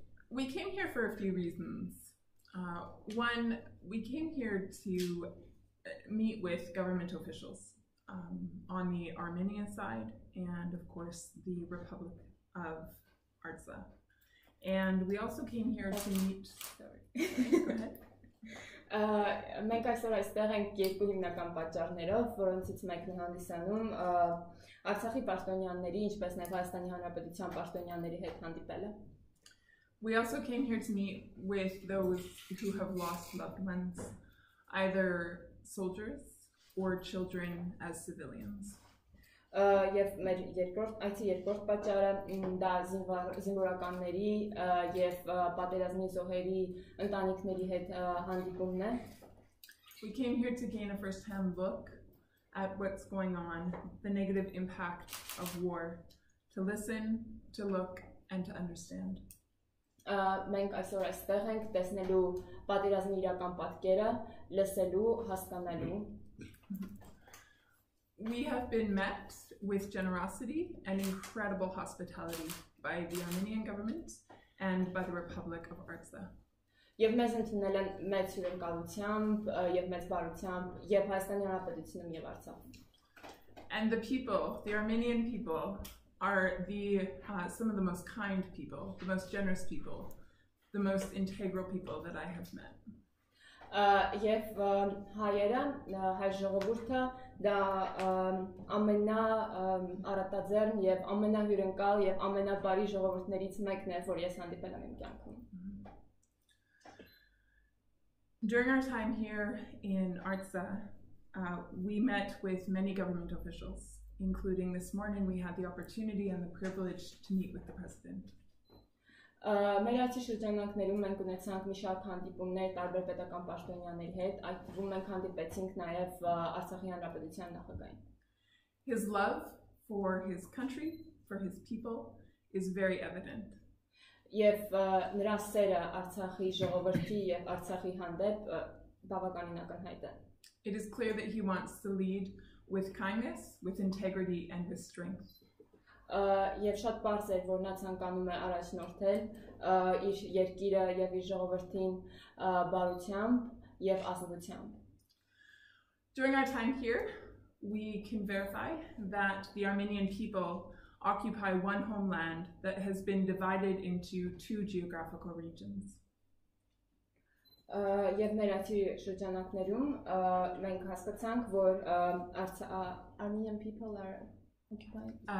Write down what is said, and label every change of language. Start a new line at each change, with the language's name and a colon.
English: We came here for a few reasons. One, we came here to meet with government officials on the Armenian side and, of course, the Republic of Artsakh. And we also came here to meet... Go ahead.
Armenian: Մենք այսօր այստեղ ենք երկու հիմնական պատճառներով, որոնցից մեկն է հանդիսանում Արցախի պաշտոնյաների, ինչպես նաև Հայաստանի Հանրապետության պաշտոնյաների հետ հանդիպելը։
English: We also came here to meet with those who have lost loved ones, either soldiers or children as civilians.
Armenian: Եվ մեր երկրորդ պատճառը դա զինվորականների եւ պատերազմի զոհերի ընտանիքների հետ հանդիպումն է։
English: We came here to gain a first-hand look at what's going on, the negative impact of war, to listen, to look, and to understand.
Armenian: Մենք այսօր այստեղ ենք տեսնելու պատերազմի իրական պատկերը, լսելու, հասկանալու։
English: We have been met with generosity and incredible hospitality by the Armenian government and by the Republic of Artsakh.
Armenian: Եվ մեզ ընդունել են մեծ հյուրընկալությամբ եւ մեծ բարությամբ եւ Հայաստանի Հանրապետությունում եւ Արցախում.
English: And the people, the Armenian people, are some of the most kind people, the most generous people, the most integral people that I have met.
Armenian: Եվ հայերը, հայ ժողովուրդը դա ամենաառատաձեռն եւ ամենահյուրընկալ եւ ամենաբարի ժողովուրդներից մեկն է, որ ես հանդիպել եմ իմ կյանքում.
English: During our time here in Artsakh, we met with many government officials, including this morning we had the opportunity and the privilege to meet with the president.
Armenian: Մեր այցի շրջանակներում մենք ունեցանք մի շարք հանդիպումներ տարբեր պետական պաշտոնյաների հետ, այդ թվում մենք հանդիպեցինք նաև Արցախի Հանրապետության նախագահին.
English: His love for his country, for his people is very evident.
Armenian: Եվ նրա սերը Արցախի ժողովրդի եւ Արցախի հանդեպ բավականին ակնհայտ է.
English: It is clear that he wants to lead with kindness, with integrity and with strength.
Armenian: Եվ շատ պարզ էր, որ նա ցանկանում է առաջնորդել իր երկիրը եւ իր ժողովրդին բարությամբ եւ ազնվությամբ.
English: During our time here, we can verify that the Armenian people occupy one homeland that has been divided into two geographical regions.
Armenian: Եվ մեր այցի շրջանակներում մենք հասկացանք, որ
English: Armenian people are occupied.